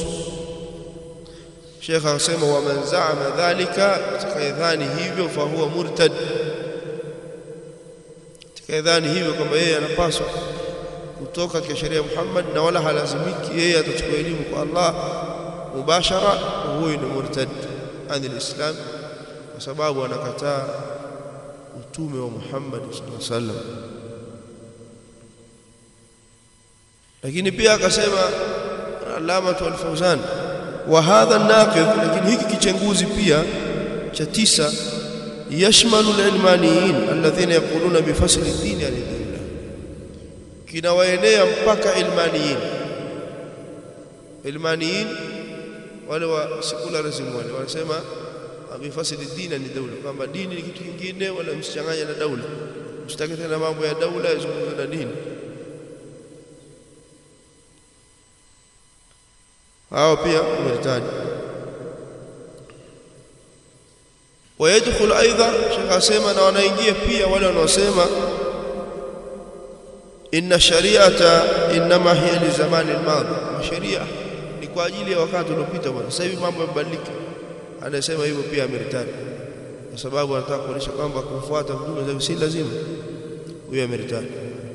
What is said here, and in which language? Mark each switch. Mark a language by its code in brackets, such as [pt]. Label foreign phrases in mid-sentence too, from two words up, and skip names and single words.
[sw] Sheikh anasema [ar] ومن زعم ذلك, [sw] atakayedhani hivyo [ar] فهو مرتد, [sw] atakayedhani hivyo kwamba yeye anapaswa kutoka kwa sheria ya Muhammad na wala halazimiki yeye atachukua elimu kwa Allah mubashara, huyo ni [ar] مرتد عن الإسلام, [sw] kwa sababu anakataa utume wa Muhammad [ar] صلى الله عليه وسلم. [sw] Lakini pia akasema Allama al-Fawzan, [ar] وهذا الناقض, [sw] lakini hiki kichenguzi pia cha 9 [ar] يشمل العلمانيين الذين يقولون بفصل الدين الدولة, [sw] kinawaenea mpaka ilmaniyin wale wa secularism wale wanasema [ar] بفصل الدين [sw] ni dawla, kwamba dini ni kitu kingine, wala msichanganye na dawla, msitake tena mambo ya dawla yazungumze na dini. hao pia wameritaji. [ar] ويدخل ايضا شيخ اسما [sw] na wanaingia pia wale wanaosema [ar] إن الشريعة إنما هي لزمان الماضي, [sw] sharia ni kwa ajili ya wakati uliopita bwana, sasa hivi mambo yamebadilika. Anasema hivyo pia ameritadi, kwa sababu anataka kuonyesha kwamba kumfuata mtume si lazima, huyo ameritadi.